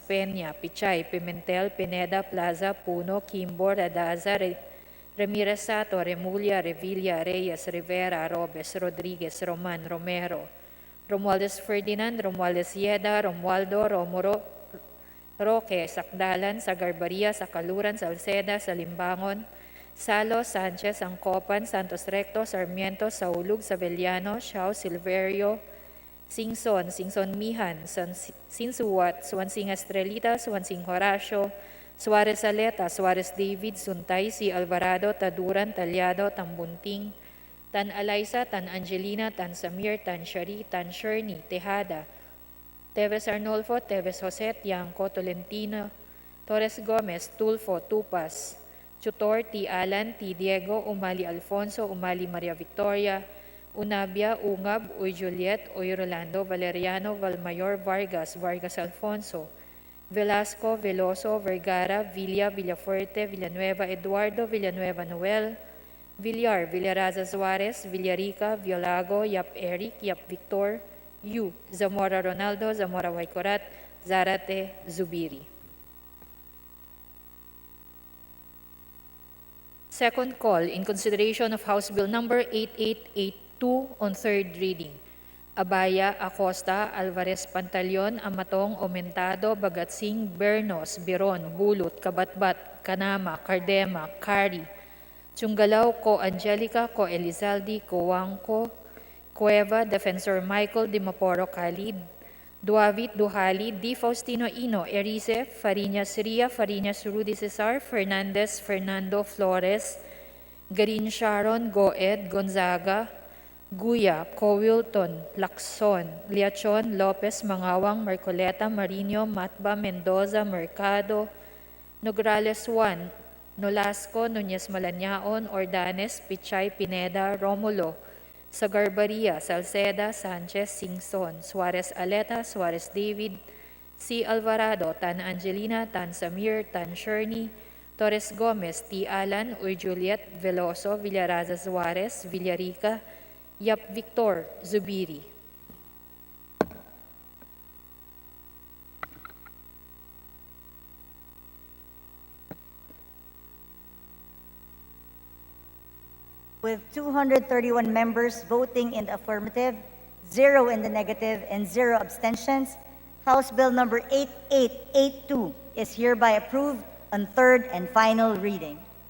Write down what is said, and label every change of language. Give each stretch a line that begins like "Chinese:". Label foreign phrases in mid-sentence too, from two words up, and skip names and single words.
English: Peña, Pichay, Pimentel, Pineda, Plaza, Puno, Kimbo, Radaza, Ramirez Sato, Remulla, Revilla, Reyes, Rivera, Robes, Rodriguez, Roman, Romero, Romualdez Ferdinand, Romualdez Yeda, Romualdo, Romoro, Roque, Sakdalan, Sagarbaria, Sakaluran, Salceda, Salimbangon, Salo, Sanchez, Angcopan, Santos Recto, Sarmiento, Saulug, Sabellano, Xiao, Silverio, Singson, Singson Mihan, Sinsuwat, Swansing Estrelita, Swansing Horacio, Suarez Aleta, Suarez David, Suntay, Si Alvarado, Taduran, Talyado, Tambunting, Tan Alaysa, Tan Angelina, Tan Samir, Tan Shari, Tan Sherni, Tejada, Teves Arnolfo, Teves Jose, Tiangco, Tolentino, Torres Gomez, Tulfo, Tupas, Chutor, T. Alan, T. Diego, Umali Alfonso, Umali Maria Victoria, Unabia, Ungab, Uy Juliet, Uy Rolando, Valeriano, Valmayor, Vargas, Vargas Alfonso, Velasco, Veloso, Vergara, Villa, Villafuerte, Villanueva Eduardo, Villanueva Noel, Villar, Villaraza Suarez, Villarica, Violago, Yap Eric, Yap Victor, Yu, Zamora Ronaldo, Zamora Waikorat, Zarate, Zubiri. Second call in consideration of House Bill Number 8882 on third reading. Abaya, Acosta, Alvarez Pantaleon, Amatong, Omentado, Bagatsing, Bernos, Biron, Bulot, Kabatbat, Kanama, Cardema, Kari, Chunggalaw, Ko Angelica, Ko Elizalde, Ko Wangko, Cueva, Defensor Michael Dimaporo Khalid, Duavit Duhali, D. Faustino Ino, Erice, Fariñas Ria, Fariñas Rudy Cesar, Fernandez, Fernando Flores, Garin Sharon, Goed, Gonzaga, Guya, Cowilton, Lacson, Liachon, Lopez, Mangawang, Marcoleta, Marino, Matba, Mendoza, Mercado, Nograles 1, Nolasco, Nunez Malaniaon, Ordanes, Pichay, Pineda, Romulo, Sagarbaria, Salceda, Sanchez, Singson, Suarez Aleta, Suarez David, C. Alvarado, Tan Angelina, Tan Samir, Tan Sherni, Torres Gomez, T. Alan, Uy Juliet, Veloso, Villaraza Suarez, Villarica, Yap Victor, Zubiri. With 231 members voting in the affirmative, 0 in the negative, and 0 abstentions, House Bill Number 8882 is hereby approved on third and final reading.